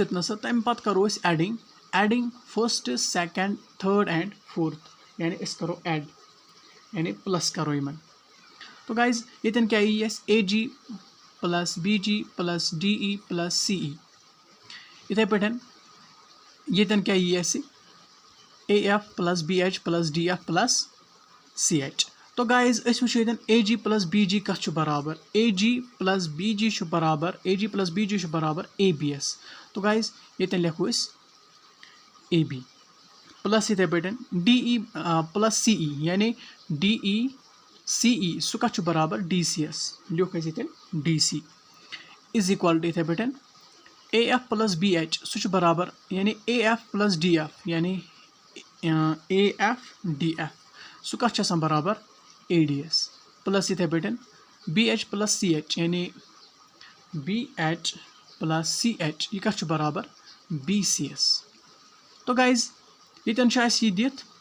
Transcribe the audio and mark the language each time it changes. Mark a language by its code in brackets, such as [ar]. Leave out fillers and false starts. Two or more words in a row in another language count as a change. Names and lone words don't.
[ks] یوٚتنس تَمہِ پتہٕ کرو أسۍ ایڈِنگ [en] first second third and fourth [ks] یعنی أسۍ کرو ایڈ یعنی پلس کرو یِمن تو گایز ییٚتٮ۪ن کیاہ یی اَسہِ [en] AG plus BG plus DE plus CE [ks] یِتھٕے پٲٹھۍ ییٚتٮ۪ن کیاہ یی اَسہِ [en] AF plus BH plus DF plus CH [ks] تو گایز أسۍ وٕچھو ییٚتٮ۪ن [en] AG plus BG [ks] کَتھ چھُ برابر [en] AG plus BG [ks] چھُ برابر ABS تو گایز ییٚتٮ۪ن لیکھو أسۍ AB پلس یِتھٕے پٲٹھۍ [en] DE plus CE [ks] یعنی DE CE سُہ کَتھ چھُ برابر DCS لیوٚکھ اَسہِ ییٚتٮ۪ن [en] DC is equal to [ks] یِتھٕے پٲٹھۍ [en] AF plus BH [ks] سُہ چھُ برابر یعنی [en] AF plus DF [ks] یعنی AF DF سُہ کَتھ چھُ آسان برابر ADS پلس یِتھٕے پٲٹھۍ [en] BH plus CH [ks] یعنی [en] BH plus CH [ks] یہِ کَتھ چھُ برابر BCS تو گایز ییٚتٮ۪ن چھُ اَسہِ یہِ دِتھ